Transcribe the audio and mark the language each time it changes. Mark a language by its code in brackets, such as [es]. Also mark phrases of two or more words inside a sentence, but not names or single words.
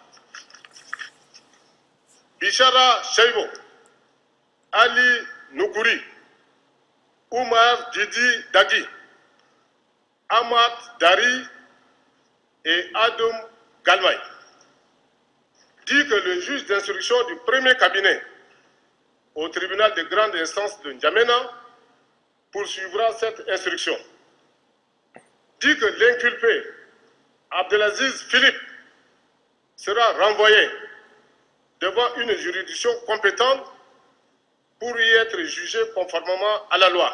[fr] Bishara Shaibo, Ali Noukouri, Oumar Didi Dagui, Ahmad Dari et Adoum Galmay. Dit que le juge d'instruction du premier cabinet au tribunal de grande instance de N'Djamena poursuivra cette instruction. Dit que l'inculpé Abdelaziz Philippe sera renvoyé devant une juridiction compétente pour y être jugé conformément à la loi.